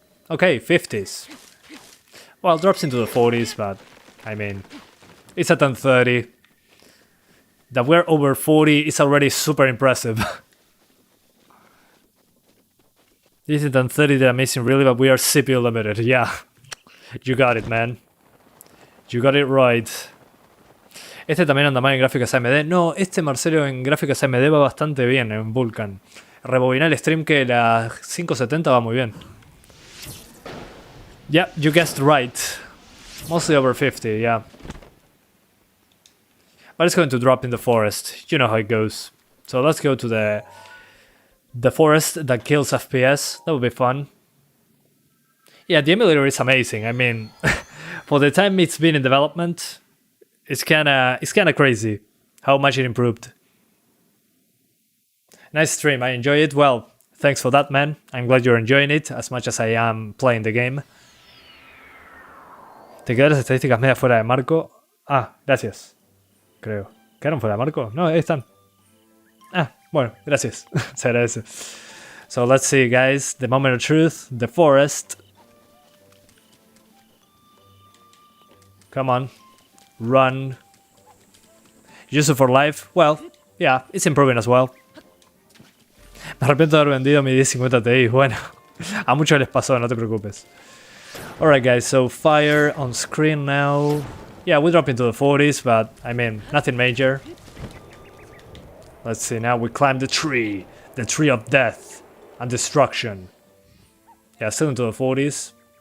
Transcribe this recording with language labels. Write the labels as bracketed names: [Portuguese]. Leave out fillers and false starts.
[English] Okay, 50s. Well, drops into the 40s, but I mean, it's a 1030. That we're over 40 is already super impressive. This is 1030 that amazing really, but we are CPU limited. Yeah, you got it, man. You got it right. [Spanish] Este también anda mal en gráficas AMD. No, este Marcelo en gráficas AMD va bastante bien en VULKAN. Rebobinar el stream que la 570 va muy bien. [English] Yeah, you guessed right. Mostly over 50, yeah. But it's going to drop in the forest. You know how it goes. So let's go to the forest that kills FPS. That would be fun. Yeah, the emulator is amazing. I mean, for the time it's been in development, it's kinda crazy how much it improved. Nice stream, I enjoy it. Well, thanks for that, man. I'm glad you're enjoying it as much as I am playing the game. [Spanish] ¿Te quedan las estadísticas media fuera de marco? Ah, gracias. Creo. ¿Quedaron fuera de marco? No, ahí están. Ah, bueno, gracias. Se agradece. [English] So let's see, guys. The moment of truth. The forest. Come on. Run. Use it for life. Well, yeah, it's improving as well. [Spanish] Me arrepiento de haber vendido mi 1050 Ti. Bueno, a muchos les pasó, no te preocupes. [English] Alright guys, so fire on screen now. Yeah, we drop into the 40s, but I mean, nothing major. Let's see, now we climb the tree of death and destruction. Yeah, still into the 40s.